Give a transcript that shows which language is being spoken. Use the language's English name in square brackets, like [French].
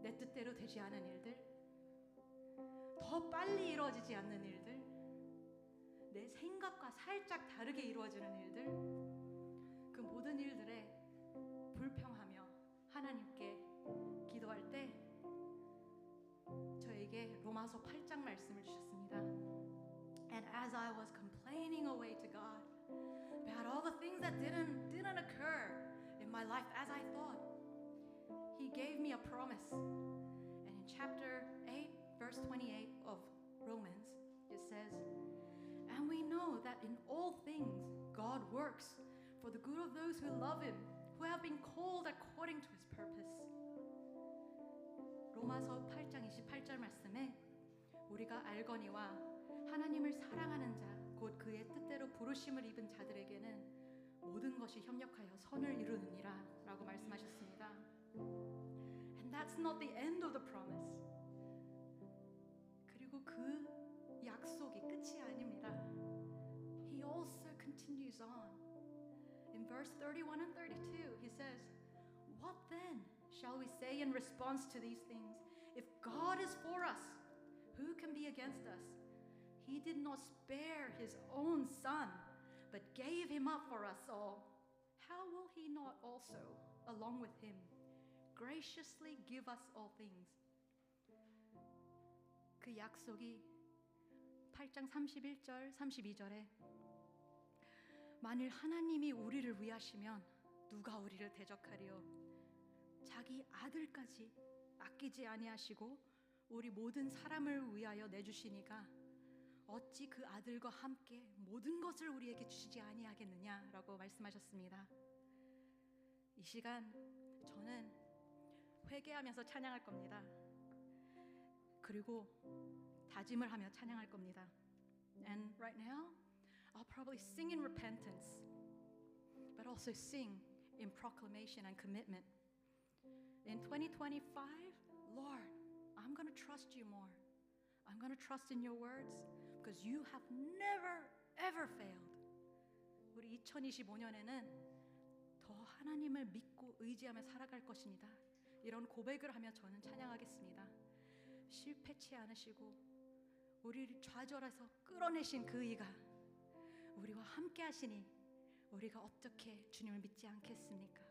[Korean] 내 뜻대로 되지 않은 일들, 더 빨리 이루어지지 않는 일들, 내 생각과 살짝 다르게 이루어지는 일들, 그 모든 일들에 불평하며 하나님께 기도할 때 저에게 로마서 8장 말씀을 주셨습니다. [English] And as I was complaining away to God about all the things that didn't occur in my life as I thought, He gave me a promise. And in chapter 8, verse 28 of Romans, it says, "And we know that in all things God works for the good of those who love Him, who have been called according to His purpose." [Korean] 로마서 8장 28절 말씀에 우리가 알거니와 하나님을 사랑하는 자, 곧 그의 뜻대로 부르심을 입은 자들에게는 모든 것이 협력하여 선을 이루느니라 라고 말씀하셨습니다. [English] And that's not the end of the promise. [Korean] 그리고 그 약속이 끝이 아닙니다. [English] He also continues on. In verse 31 and 32, he says, "What then shall we say in response to these things? If God is for us, who can be against us? He did not spare His own Son, but gave Him up for us all. How will He not also, along with Him, graciously give us all things?" [Korean] 그 약속이 8장 31절, 32절에 만일 하나님이 우리를 위하시면 누가 우리를 대적하리요? 자기 아들까지 아끼지 아니하시고 우리 모든 사람을 위하여 내주시니가 어찌 그 아들과 함께 모든 것을 우리에게 주시지 아니하겠느냐라고 말씀하셨습니다. 이 시간 저는 회개하면서 찬양할 겁니다. 그리고 다짐을 하며 찬양할 겁니다. [English] And right now, I'll probably sing in repentance, but also sing in proclamation and commitment. In 2025, Lord, I'm going to trust you more. I'm going to trust in your words because you have never, ever failed. [Korean] 우리 2025년에는 더 하나님을 믿고 의지하며 살아갈 것입니다. 이런 고백을 하며 저는 찬양하겠습니다. 실패치 않으시고 우리를 좌절해서 끌어내신 그 이가 우리와 함께 하시니 우리가 어떻게 주님을 믿지 않겠습니까?